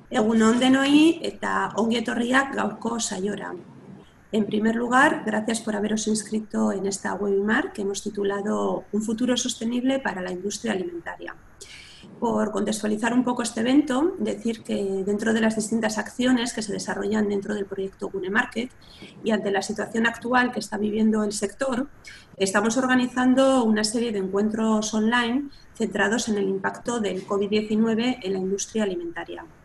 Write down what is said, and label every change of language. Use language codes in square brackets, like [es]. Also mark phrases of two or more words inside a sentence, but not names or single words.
[eu] Egun on denoi eta ongi etorriak gaurko saiora. [es] En primer lugar, gracias por haberos inscrito en esta webinar que hemos titulado Un futuro sostenible para la industria alimentaria. Por contextualizar un poco este evento, decir que dentro de las distintas acciones que se desarrollan dentro del proyecto Gune Market y ante la situación actual que está viviendo el sector, estamos organizando una serie de encuentros online centrados en el impacto del COVID-19 en la industria alimentaria.